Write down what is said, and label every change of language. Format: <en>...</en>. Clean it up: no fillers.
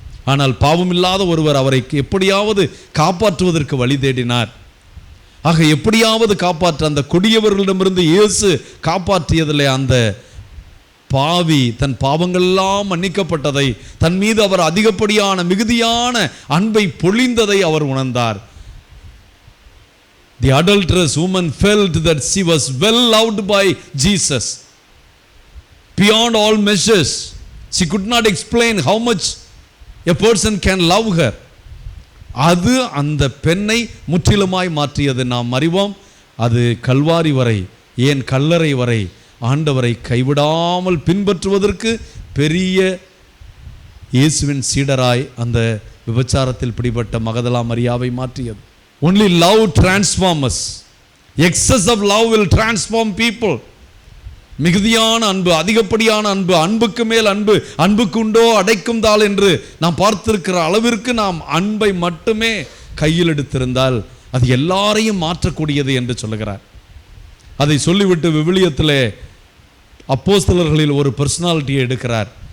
<ta>ஆனால் பாவம் இல்லாத ஒருவர் அவரை எப்படியாவது காப்பாற்றுவதற்கு வழி தேடினார். ஆக எப்படியாவது காப்பாற்ற அந்த கொடியவர்களிடமிருந்து இயேசு காப்பாற்றியதில்லை. அந்த பாவி தன் பாவங்களெல்லாம் மன்னிக்கப்பட்டதை, தன் மீது அவர் அதிகப்படியான மிகுதியான அன்பை பொழிந்ததை அவர் உணர்ந்தார்.</ta> <en>The adulterous woman felt that she was well loved by Jesus beyond all measures. She could not explain how much a person can love her.</en> <ta>அது அந்த பெண்ணை முற்றிலுமாய் மாற்றியது நாம் அறிவோம். அது கல்வாரி வரை, ஏன் கல்லறை வரை ஆண்டவரை கைவிடாமல் பின்பற்றுவதற்கு பெரிய இயேசுவின் சீடராய் அந்த விபச்சாரத்தில் பிடிபட்ட மகதலா மரியாவை மாற்றியது.</ta> <en>Only love transforms us. Excess of love will transform people.</en> <ta>மிகுதியான அன்பு, அதிகப்படியான அன்பு, அன்புக்கு மேல் அன்பு, அன்புக்கு உண்டோ அடைக்கும் தாள் என்று நாம் பார்த்திருக்கிற அளவிற்கு நாம் அன்பை மட்டுமே கையில் எடுத்திருந்தால் அது எல்லாரையும் மாற்றக்கூடியது என்று சொல்லுகிறார். அதை சொல்லிவிட்டு விவிலியத்திலே அப்போஸ்தலர்களில் ஒரு பர்சனாலிட்டியை எடுக்கிறார்.</ta>